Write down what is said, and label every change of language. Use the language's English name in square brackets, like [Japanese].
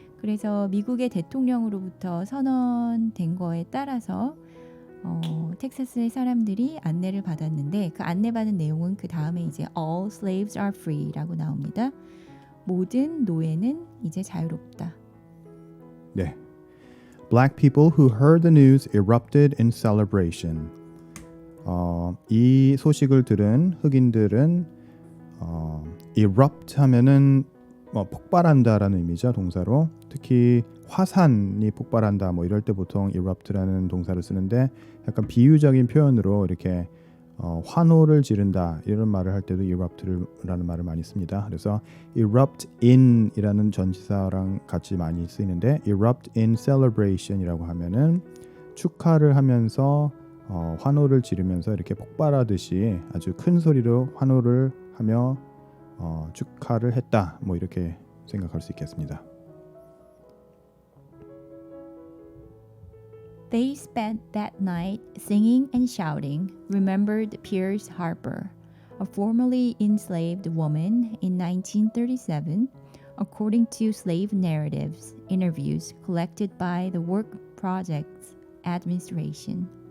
[Korean] 그래서 미국의 대통령으로부터 선언된 거에 따라서 텍사스의 사람들이 안내를 받았는데 그 안내받은 내용은 그 다음에 이제 [English] all slaves are free [Korean] 라고 나옵니다. 모든 노예는 이제 자유롭다. 네. [English] Black people who heard the news erupted in celebration. [Korean] 이 소식을 들은 흑인들은 erupt 하면은 폭발한다라는 의미죠, 동사로. 특히 화산이 폭발한다 뭐 이럴 때 보통 erupt라는 동사를 쓰는데 약간 비유적인 표현으로 이렇게 환호를 지른다 이런 말을 할 때도 erupt라는 말을 많이 씁니다. 그래서 erupt in이라는 전치사랑 같이 많이 쓰이는데 [English] erupt in celebration [Korean] 이라고 하면은 축하를 하면서 환호를 지르면서 이렇게 폭발하듯이 아주 큰 소리로 환호를 하며 축하를 했다. 뭐 이렇게 생각할 수 있겠습니다. [English] They spent that night singing and shouting, remembered Pierce Harper, a formerly enslaved woman in 1937, according to slave narratives, interviews collected by the Work Projects Administration.